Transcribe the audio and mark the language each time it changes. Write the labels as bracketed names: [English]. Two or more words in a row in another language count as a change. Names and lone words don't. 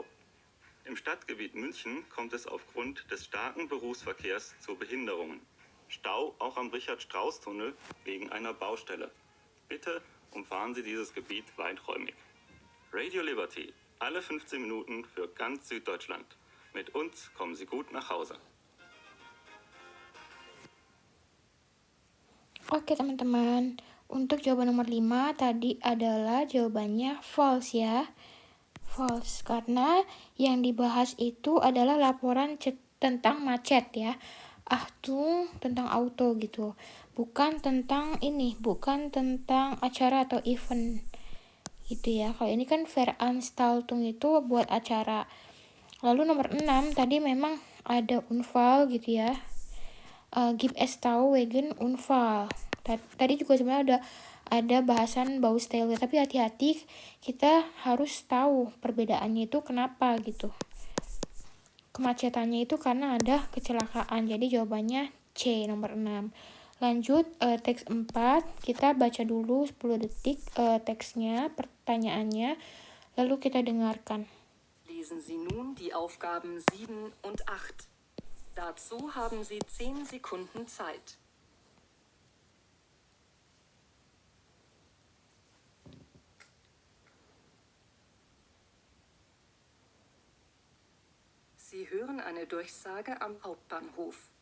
[German] Im Stadtgebiet München kommt es aufgrund des starken Berufsverkehrs zu Behinderungen. Stau auch am Richard-Strauß-Tunnel wegen einer Baustelle. Bitte umfahren Sie dieses Gebiet weiträumig. Radio Liberty, alle 15 Minuten für ganz Süddeutschland. Mit uns kommen Sie gut nach Hause. [Indonesian] Oke teman-teman, untuk jawaban nomor 5 tadi adalah jawabannya false ya. False, karena yang dibahas itu adalah laporan tentang macet ya. Achtung tentang auto gitu. Bukan tentang acara atau event gitu ya. Kalau ini kan Veranstaltung itu buat acara. Lalu nomor 6 tadi memang ada Unfall gitu ya. [German] Gib es tahu wegen Unfall. [Indonesian] Tadi juga sebenarnya ada bahasan Baustelle, tapi hati-hati, kita harus tahu perbedaannya itu kenapa gitu. Kemacetannya itu karena ada kecelakaan. Jadi jawabannya C nomor 6. Lanjut teks 4, kita baca dulu 10 detik teksnya, pertanyaannya, lalu kita dengarkan. [German] Lesen Sie nun die Aufgaben 7 und 8. Dazu haben Sie 10 Sekunden Zeit. Sie hören eine Durchsage am Hauptbahnhof.